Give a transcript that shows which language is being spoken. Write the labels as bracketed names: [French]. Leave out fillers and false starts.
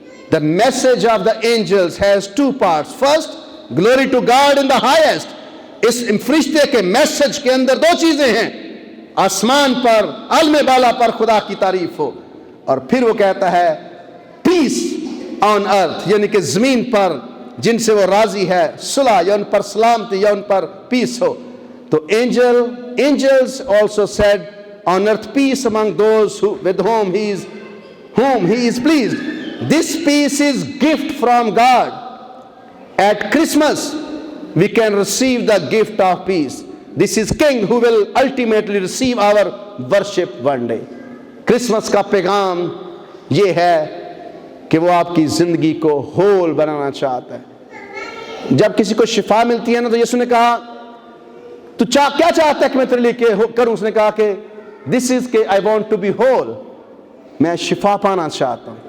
[English] The message of the angels has two parts. First, glory to God in the highest. [Hindi] इस फरिश्ते के message के अंदर दो चीजें हैं, आसमान पर आलमे बाला पर खुदा की तारीफ हो, और फिर वो कहता है [English] peace on earth, [Hindi] यानी कि जमीन पर जिनसे वो राजी है सुलह, या उन पर सलामती, या उन पर पीस हो। [English] तो angels also said on earth peace among those with whom he is pleased. This peace is gift from God. At Christmas we can receive the gift of peace. This is King who will ultimately receive our worship one day. [Hindi] Christmas का पैगाम ये है कि वो आपकी ज़िंदगी को whole बनाना चाहता है। जब किसी को शिफा मिलती है ना, तो यीशु ने कहा तू क्या चाहता है कि मैं तेरे लिए करूं? उसने कहा कि [English] this is के I want to be whole, [Hindi] मैं शिफा पाना चाहता हूं।